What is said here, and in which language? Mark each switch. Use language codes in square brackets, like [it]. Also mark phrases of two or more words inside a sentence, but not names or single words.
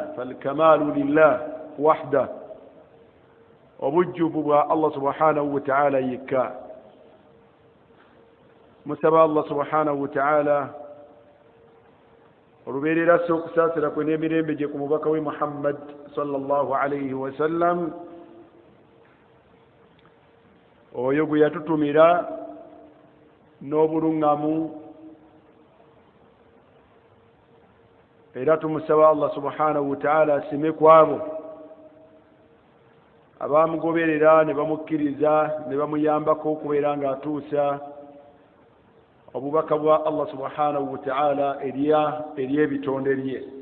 [ar] فالكمال لله وحده, [lg] obujjuvu bwa [ar] الله سبحانه وتعالى yekka. [lg] musaba Allah [ar] سبحانه وتعالى [lg] olubeerera se okusaasira kwe n'emirembe gye ku mubaka we Muhammad [ar] صلى الله عليه وسلم, [lg] oyo gwe yatutumira n'obuluŋŋamu, era tumusaba Allah [ar] سبحانه وتعالى [lg] asime ku abo abaamugoberera ne bamukkiriza ne bamuyambako okubeera ng'atuusa obubaka bwa Allah [ar] سبحانه وتعالى [lg] eri ebitonde bye.